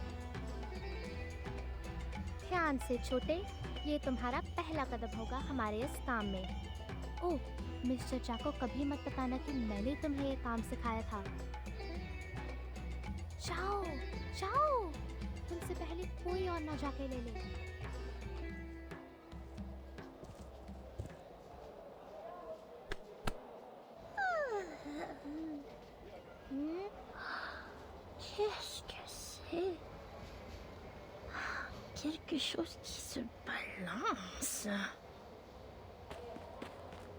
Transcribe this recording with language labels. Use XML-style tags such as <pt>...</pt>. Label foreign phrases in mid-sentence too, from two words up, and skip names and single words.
<hi>ध्यान से छोटे ये तुम्हारा पहला कदम होगा हमारे इस काम में ओह मिस्टर चा को कभी मत बताना कि मैंने तुम्हें ये काम सिखाया था जाओ जाओ तुमसे पहले कोई और ना जाके ले ले</hi> <fr>Qu'est-ce que c'est? Quelque chose qui se balance.</fr>